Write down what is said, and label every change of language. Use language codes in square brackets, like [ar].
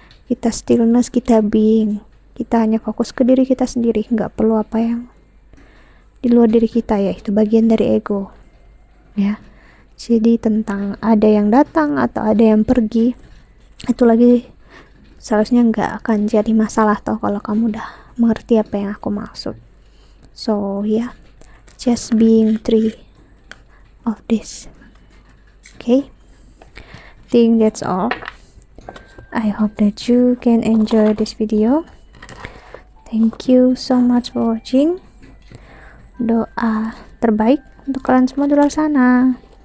[id] Kita stillness, kita being, kita hanya fokus ke diri kita sendiri, nggak perlu apa yang di luar diri kita, ya itu bagian dari ego ya. Jadi tentang ada yang datang atau ada yang pergi, itu lagi seharusnya nggak akan jadi masalah toh kalau kamu udah mengerti apa yang aku maksud. [en] So yeah, just being free of this. Okay, think that's all. I hope that you can enjoy this video. Thank you so much for watching. [id] Doa terbaik untuk kalian semua di luar sana.